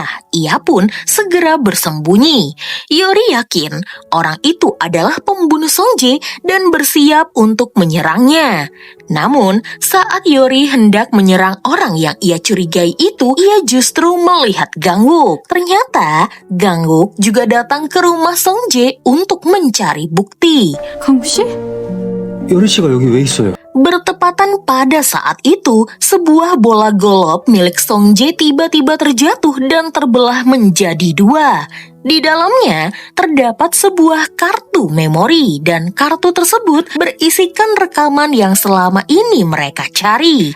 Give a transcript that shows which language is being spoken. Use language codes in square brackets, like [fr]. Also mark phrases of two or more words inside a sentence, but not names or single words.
[id] Ia pun segera bersembunyi. Yori yakin orang itu adalah pembunuh Sung-jae dan bersiap untuk menyerangnya. Namun, saat Yori hendak menyerang orang yang ia curigai itu, ia justru melihat Gangwook. Ternyata, Gangwook juga datang ke rumah Sung-jae untuk mencari bukti. [ko] 강우 씨? 요리 씨가 여기 왜 있어요? [id] Bertepatan pada saat itu, sebuah bola golop milik Sung-jae tiba-tiba terjatuh dan terbelah menjadi dua. Di dalamnya terdapat sebuah kartu memori dan kartu tersebut berisikan rekaman yang selama ini mereka cari.